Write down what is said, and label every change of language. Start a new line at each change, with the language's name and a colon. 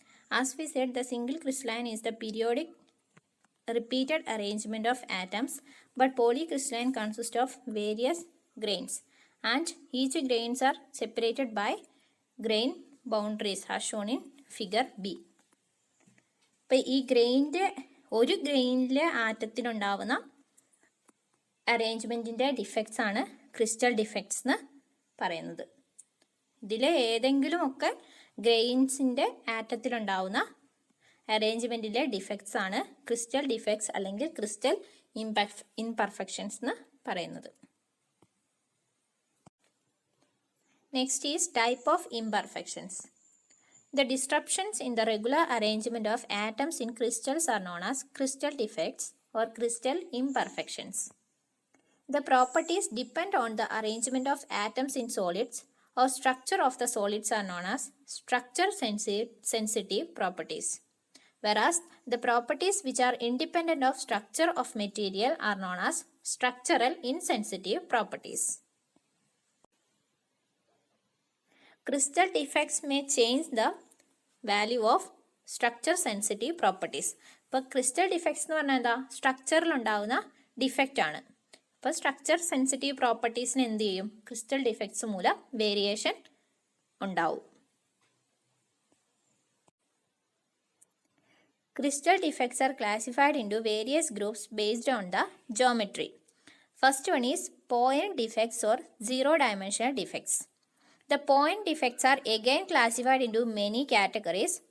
English: As we said, the single crystalline is the periodic repeated arrangement of atoms, but polycrystalline consists of various grains, and each grains are separated by grain boundaries as shown in figure B.
Malayalam: ഇപ്പോൾ ഈ ഒരു ഗ്രെയിനിലെ ആറ്റത്തിലുണ്ടാവുന്ന അറേഞ്ച്മെൻറ്റിൻ്റെ defects ആണ് crystal defects എന്ന് പറയുന്നത്. ഇതിലെ ഏതെങ്കിലുമൊക്കെ ഗ്രെയിൻസിൻ്റെ ആറ്റത്തിലുണ്ടാവുന്ന അറേഞ്ച്മെൻറ്റിലെ defects ആണ് crystal defects അല്ലെങ്കിൽ ക്രിസ്റ്റൽ ഇംപെർഫെക്ഷൻസ് എന്ന് പറയുന്നത്.
English: Next is type of imperfections. The disruptions in the regular arrangement of atoms in crystals are known as crystal defects or crystal imperfections. The properties depend on the arrangement of atoms in solids or structure of the solids are known as structure sensitive properties, whereas the properties which are independent of structure of material are known as structural insensitive properties. Crystal defects may change the value of structure sensitive properties.
Malayalam: ഇപ്പോൾ crystal defects എന്ന് പറഞ്ഞാൽ എന്താ, സ്ട്രക്ചറിലുണ്ടാവുന്ന defect ആണ്. ഇപ്പോൾ structure sensitive പ്രോപ്പർട്ടീസിന് എന്ത് ചെയ്യും, crystal defects മൂലം variation ഉണ്ടാവും.
English: Crystal defects are classified into various groups based on the geometry. First one is point defects or zero-dimensional defects. The point defects are again classified into many categories.